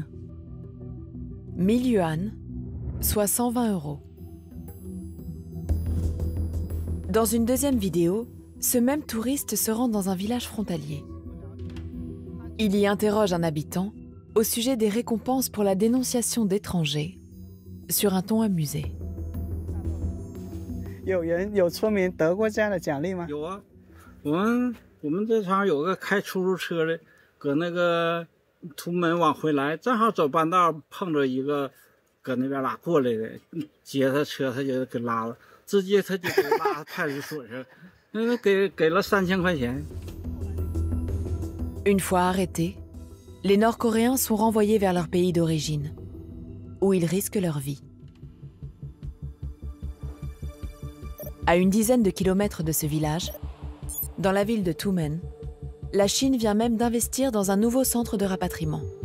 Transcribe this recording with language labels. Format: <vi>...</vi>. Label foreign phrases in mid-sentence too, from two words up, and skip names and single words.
<fr>1000 yuan, soit 120 €. Dans une deuxième vidéo, ce même touriste se rend dans un village frontalier. Il y interroge un habitant au sujet des récompenses pour la dénonciation d'étrangers, sur un ton amusé.</fr> <zh>有人有村民得过这样的奖励吗？有啊，我们这场有个开出租车的，搁那个图门往回来，正好走半道碰着一个搁那边拉过来的，接他车他就给拉了，直接他就给拉派出所去了。给了3000块钱。</zh> <fr>Une fois arrêtés, les Nord-Coréens sont renvoyés vers leur pays d'origine, où ils risquent leur vie. À une dizaine de kilomètres de ce village, dans la ville de Tumen, la Chine vient même d'investir dans un nouveau centre de rapatriement.</fr>